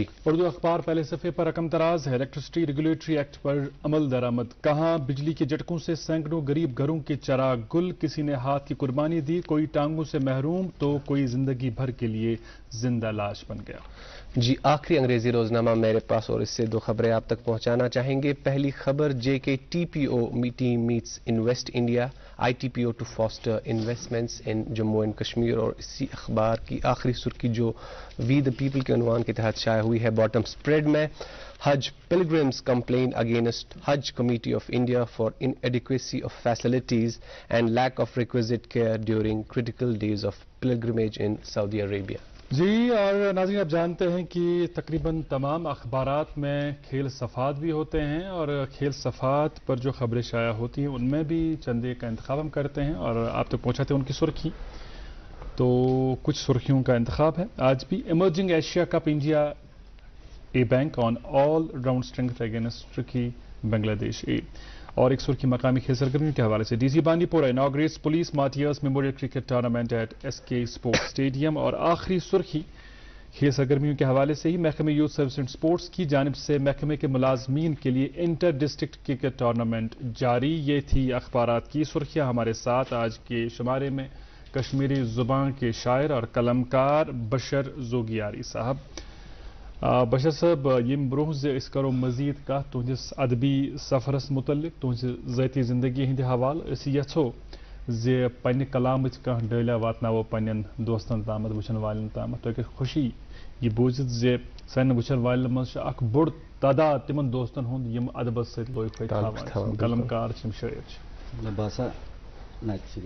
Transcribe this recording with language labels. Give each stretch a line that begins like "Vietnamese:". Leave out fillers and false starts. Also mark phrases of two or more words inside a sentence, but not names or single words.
Urdu: اردو اخبار پہلے صفحے پر رقم تراز ہے, الیکٹرسٹی ریگولیٹری ایکٹ پر عمل درآمد, کہاں بجلی کے جھٹکوں سے سینکڑوں غریب گھروں کے چراغ گل, کسی نے ہاتھ کی قربانی دی, کوئی ٹانگوں سے محروم تو کوئی زندگی بھر کے لیے زندہ لاش بن گیا. جی آخری انگریزی روزنامہ میرے پاس, اور اس سے 2 خبریں آپ تک پہنچانا چاہیں گے. پہلی خبر,
English: JK TPO meeting meets Invest India, ITPO to foster investments in Jammu and Kashmir.
Urdu: اور اسی اخبار کی آخری سرخی جو وی دا پیپل کے عنوان کے تحت شائع ہوئی ہے,
English: bottom spread میں, حج pilgrims complain against Hajj Committee of India for inadequacy of facilities and lack of requisite care during critical days of pilgrimage in Saudi Arabia.
Urdu: جی اور ناظرین, آپ جانتے ہیں کہ تقریباً تمام اخبارات میں کھیل صفحات بھی ہوتے ہیں, اور کھیل صفحات پر جو خبریں شائع ہوتی ہیں ان میں بھی چند ایک کا انتخاب ہم کرتے ہیں اور آپ تک پہنچاتے ہیں ان کی سرخی. تو کچھ سرخیوں کا انتخاب ہے آج بھی.
English: Emerging Asia Cup India A bank on all round strength against Turkey Bangladesh A.
Urdu: اور ایک سرخی مقامی کھیل سرگرمیوں کے حوالے سے,
English: DC Bandipora inaugurates Police Martyrs Memorial Cricket Tournament at SK Sports Stadium.
Urdu: اور آخری سرخی کھیل سرگرمیوں کے حوالے سے ہی, محکمہ یوتھ سروس اینڈ اسپورٹس کی جانب سے محکمے کے ملازمین کے لیے
English: inter district cricket tournament
Urdu: جاری. یہ تھی اخبارات کی سرخیاں. ہمارے ساتھ آج کے شمارے میں کشمیری زبان کے شاعر اور قلمکار بشر زوگیاری صاحب.
Kashmiri: بشر صاحب, یم برہ اس کرو مزید کت تہندس ادبی سفرس متعلق, تہذ ذاتی زندگی ہند حوالہ. اس یژھو زِ پنہ کلامچ کانٛہہ ڈٲلیا واتناوو پنن دوستن تامت, وچھن والن تامت. تۄہہِ گژھِ خوشی یہ بوٗزِتھ زِ سانٮ۪ن وٕچھن والٮ۪ن منٛز چھُ اکھ بوٚڑ تعداد تِمن دوستن ہُنٛد یِم ادبس سۭتۍ لویہِ تھاوان, قلمکار چھِ, یِم شٲعر چھِ. مےٚ باسان نعتِ شریٖف.